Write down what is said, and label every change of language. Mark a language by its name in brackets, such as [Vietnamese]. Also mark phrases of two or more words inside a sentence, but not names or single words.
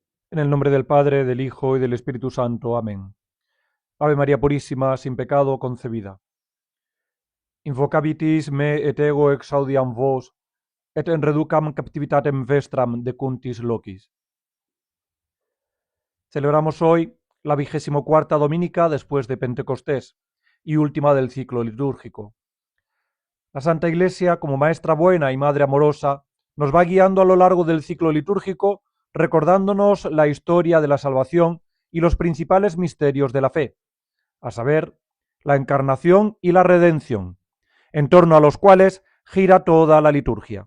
[Spanish] En el nombre del Padre, del Hijo y del Espíritu Santo. Amén. Ave María Purísima, sin pecado concebida. [Latin] Invocabitis me et ego exaudiam vos, et en reducam captivitatem vestram decuntis locis. [Spanish] Celebramos hoy la 24ª dominica después de Pentecostés y última del ciclo litúrgico. La Santa Iglesia, como maestra buena y madre amorosa, nos va guiando a lo largo del ciclo litúrgico, recordándonos la historia de la salvación y los principales misterios de la fe, a saber, la encarnación y la redención, en torno a los cuales gira toda la liturgia.